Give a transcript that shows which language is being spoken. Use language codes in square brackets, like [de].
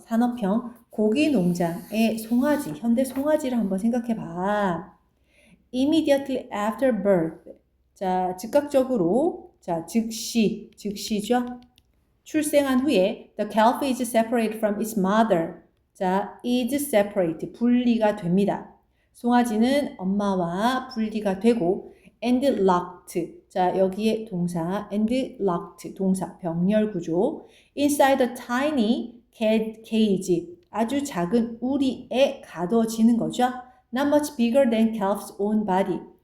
[ko] 산업형 고기 농장의 송아지, 현대 송아지를 한번 생각해 봐. [en] Immediately after birth. [ko] 자, 즉각적으로, 자, 즉시죠? 출생한 후에 [en] the calf is separated from its mother. [ko] 자, is separate, 분리가 됩니다. 송아지는 엄마와 분리가 되고 [en] and locked, [ko] 자, 여기에 동사 and locked, 동사 병렬 구조. [en] inside a tiny cage, [ko] 아주 작은 우리에 가둬지는 거죠. [en] not much bigger than calf's own body.